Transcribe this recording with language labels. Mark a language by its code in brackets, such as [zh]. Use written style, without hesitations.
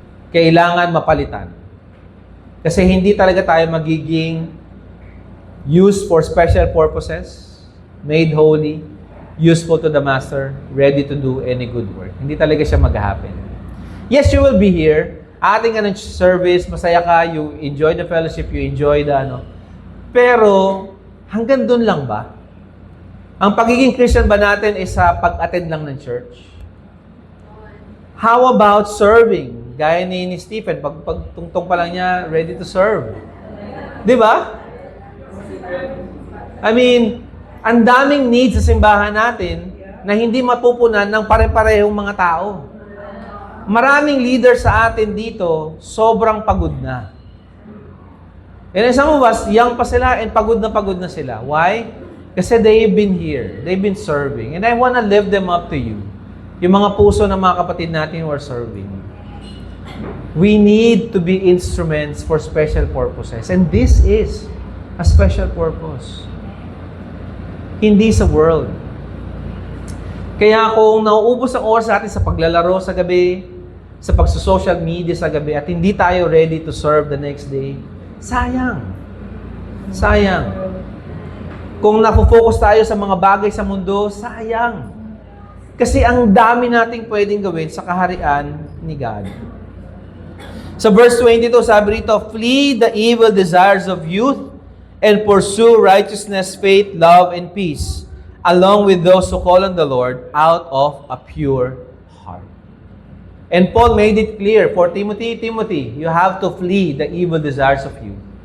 [tl] Kailangan mapalitan. Kasi hindi talaga tayo magiging [en] used for special purposes, made holy, useful to the Master, ready to do any good work. [tl] Hindi talaga siya mag-happen. [en] Yes, you will be here. [tl] Ating service, masaya ka, [en] you enjoy the fellowship, you enjoy the [tl] Pero, hanggang dun lang ba? Ang pagiging Christian ba natin is sa pag-attend lang ng church? [en] How about serving? [tl] Gaya ni Stephen, pagtungtong pa lang niya, [en] ready to serve. [tl] Di ba? I mean, ang daming needs sa simbahan natin na hindi mapupunan ng pare-parehong mga tao. Maraming leader sa atin dito, sobrang pagod na. [en] And some of us, young pa sila and [tl] pagod na sila. [en] Why? Kasi they've been here. They've been serving. And I wanna lift them up to you. [tl] Yung mga puso ng mga kapatid natin [en] who are serving. We need to be instruments for special purposes. And this is a special purpose. [tl] Hindi sa world. Kaya kung nauubos ang oras natin sa paglalaro sa gabi, sa pagsusocial media sa gabi, at hindi tayo [en] ready to serve the next day, [tl] sayang. Sayang. Kung nafo-focus tayo sa mga bagay sa mundo, sayang. Kasi ang dami nating pwedeng gawin sa kaharian ni God. Sa verse 22, sabi rito, [en] flee the evil desires of youth and pursue righteousness, faith, love, and peace, along with those who call on the Lord out of a pure heart. And Paul made it clear for Timothy, you have to flee the evil desires of youth.